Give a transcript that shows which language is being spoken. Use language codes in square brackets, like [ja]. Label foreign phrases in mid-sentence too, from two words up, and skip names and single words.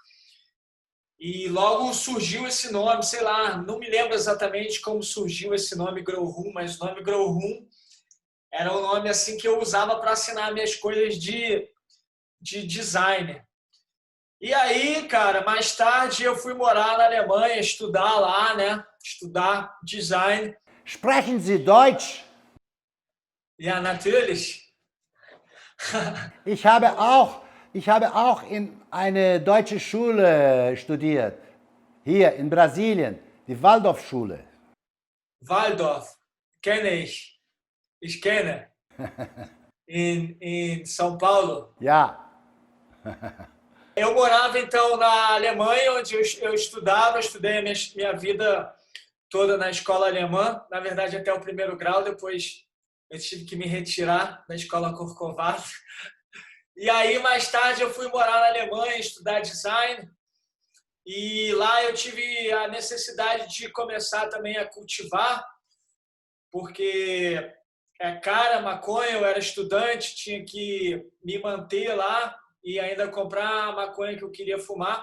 [pt] E logo surgiu esse nome, sei lá, não me lembro exatamente como surgiu esse nome Grow Room, mas o nome Grow Room era o nome assim que eu usava para assinar minhas coisas de designer. E aí, cara, mais tarde eu fui morar na Alemanha, estudar lá, né? Estudar design. [de] Sprechen Sie Deutsch? Ja, natürlich. Ich habe auch in eine deutsche Schule studiert, hier in Brasilien, die Waldorfschule. Waldorf, kenne ich. Ich kenne. In São Paulo. Ja. [pt] Eu morava, então, na Alemanha, onde eu estudava, estudei a minha vida toda na escola alemã, na verdade até o primeiro grau, depois eu tive que me retirar da escola Corcovado. E aí, mais tarde, eu fui morar na Alemanha, estudar design, e lá eu tive a necessidade de começar também a cultivar, porque é cara, maconha, eu era estudante, tinha que me manter lá e ainda comprar a maconha que eu queria fumar.